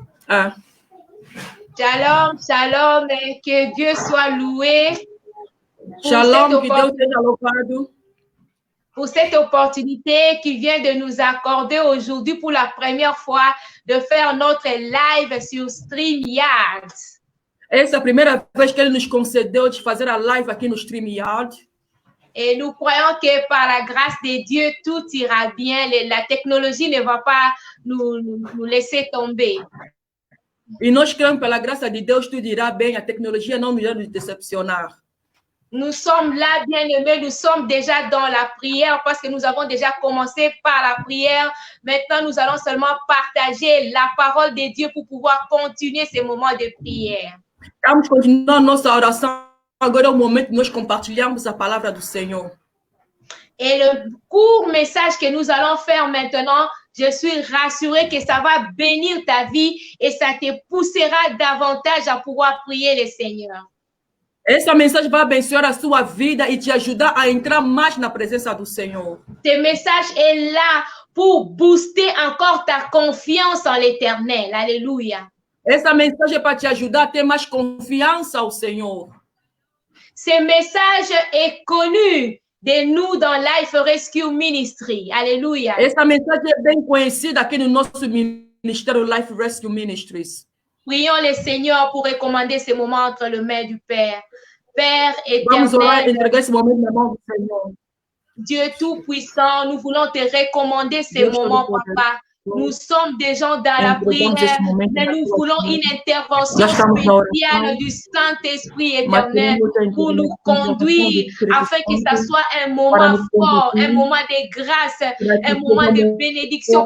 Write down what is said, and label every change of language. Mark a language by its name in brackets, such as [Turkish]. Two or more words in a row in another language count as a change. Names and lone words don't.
[Hebrew] Ah. Shalom, shalom, [French] et que Dieu soit loué [Portuguese] Shalom, que Deus seja louvado. [French] Pour cette opportunité qu'il vient de nous accorder aujourd'hui pour la première fois de faire notre live sur StreamYard. [Portuguese] Essa é a primeira vez que ele nos concedeu de fazer a live aqui no StreamYard. [French] Et nous croyons que par la grâce de Dieu, tout ira bien. La technologie ne va pas nous laisser tomber. [Portuguese] E nós cremos pela graça de Deus, tudo irá bem. A tecnologia não irá nos decepcionar. [French] Nous sommes là, bien-aimés, nous sommes déjà dans la prière parce que nous avons déjà commencé par la prière. Maintenant, nous allons seulement partager la parole de Dieu pour pouvoir continuer ces moments de prière. [Portuguese] Vamos continuar nossa oração. Agora é o momento de nós compartilharmos a palavra do Senhor. [French] Et le court message que nous allons faire maintenant, je suis rassurée que ça va bénir ta vie et ça te poussera davantage à pouvoir prier le Seigneur. [Portuguese] Essa mensagem vai abençoar a sua vida e te ajudar a entrar mais na presença do Senhor. [French] Ce message est là pour booster encore ta confiance en l'Éternel. Alléluia. [Portuguese] Essa mensagem é para te ajudar a ter mais confiança ao Senhor. [French] Ce message est connu de nous dans Life Rescue Ministry. Alléluia. [Portuguese] Essa mensagem é bem conhecida aqui no nosso ministério Life Rescue Ministries. [French] Prions le Seigneur pour recommander ce moment entre les mains du Père. Père [Portuguese] Vamos orar e [French] éternel, [Portuguese] entregar esse momento na mão do Senhor. [French] Dieu Tout-Puissant, nous voulons te recommander ce moment, Papa. Nous sommes des gens dans la prière, mais nous voulons une intervention spéciale du Saint-Esprit éternel pour nous conduire afin que ça soit un moment fort, un moment de grâce, un moment de bénédiction.